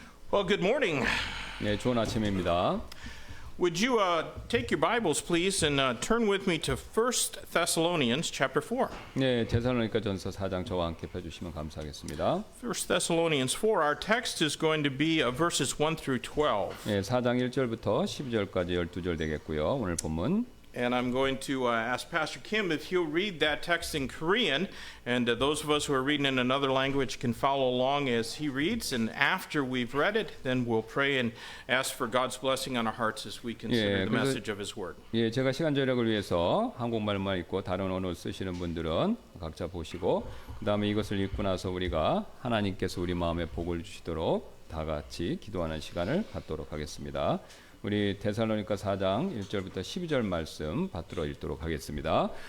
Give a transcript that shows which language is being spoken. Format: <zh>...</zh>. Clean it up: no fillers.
<en>Well, good morning.</en> <ko>네, 좋은 아침입니다.</ko> <en>Would you take your Bibles, please, and turn with me to 1 Thessalonians chapter 4.</en> <ko>네, 데살로니가전서 4장 저와 함께 펴주시면 감사하겠습니다.</ko> <en>1 Thessalonians 4, our text is going to be verses 1 through 12.</en> <ko>네, 4장 1절부터 12절까지 12절 되겠고요. 오늘 본문</ko> <en>And I'm going to ask Pastor Kim if he'll read that text in Korean, and those of us who are reading in another language can follow along as he reads. And after we've read it, then we'll pray and ask for God's blessing on our hearts as we consider the message of His Word.</en> <ko>예, 제가 시간 절약을 위해서 한국말만 읽고 다른 언어 쓰시는 분들은 각자 보시고 그다음에 이것을 읽고 나서 우리가 하나님께서 우리 마음에 복을 주시도록 다 같이 기도하는 시간을 갖도록 하겠습니다. 우리 데살로니가 4장 1절부터 12절 말씀 받들어 읽도록 하겠습니다.</ko>